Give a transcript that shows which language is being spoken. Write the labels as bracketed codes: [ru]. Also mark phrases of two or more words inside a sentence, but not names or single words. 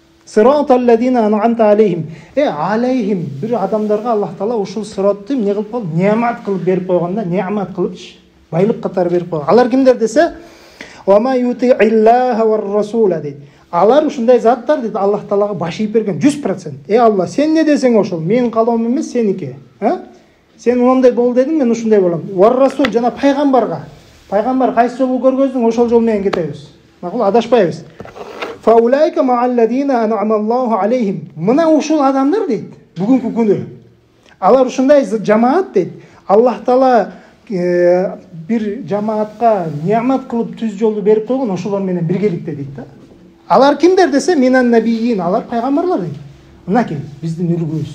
[ar] صراط الذين أنعمت عليهم. [ky] Алейхим бир адамдарга Аллах Таала ушул сиратты эмне кылып койгон? Неамат кылып берип койгонда, неамат кылыпчы, байлык катары берип койгон. Алар кимдер десе, [ar] وما يطع الله والرسول дейт. [ky] Алар ушундай заттар дейт, Аллах Таалага баш ийип берген 100%. Алла, сен не десең ошол, менин калоом эмес, сеники. Сен ондай бол дедиң, мен ушундай болом. [ar] والرسول [ky] жана пайгамбарга. Пайгамбар кайсы жолду көргөздөң, ошол жол менен кетебиз. Макул, адашпайбыз. [ar] فأولئك مع الذين أنعم الله عليهم. [ky] Мына ушул адамдар дейт, бүгүнкү күнү. Алар ушундай жамаат дейт. Аллах Таала бир жамаатка неамат кылып түз жолду берип койгон, ошолор менен биргеликте дейт да. Алар кимдер десе, [ar] من النبيين, [ky] алар пайгамбарлар дейт. Мынакей биздин үлгүбүз.